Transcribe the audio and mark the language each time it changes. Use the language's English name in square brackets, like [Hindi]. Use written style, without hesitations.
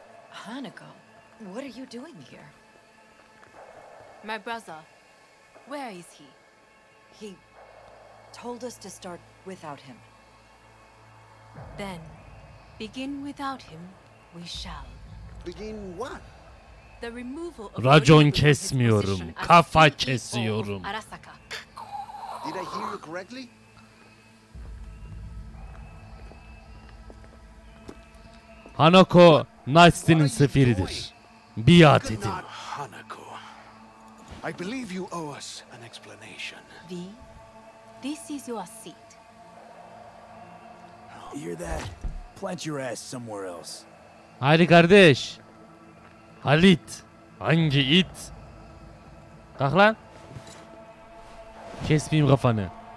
[English] Hanako, what are you doing here? My brother, where is he? He told us to start without him. Then, begin without him, we shall. Begin what? The removal of [Turkish] Racon kesmiyorum, kafa kesiyorum. [English] Arasaka. Did I hear you correctly? [Turkish] Hanako, Knights'in sefiridir. Biat edin. [English] Not Hanako. I believe you owe us an explanation. V, this is your seat. You hear that? Plant your ass somewhere else. [Turkish] Haydi kardeş. Halit. Hangi it? Kalk lan. Kesmeyeyim kafanı.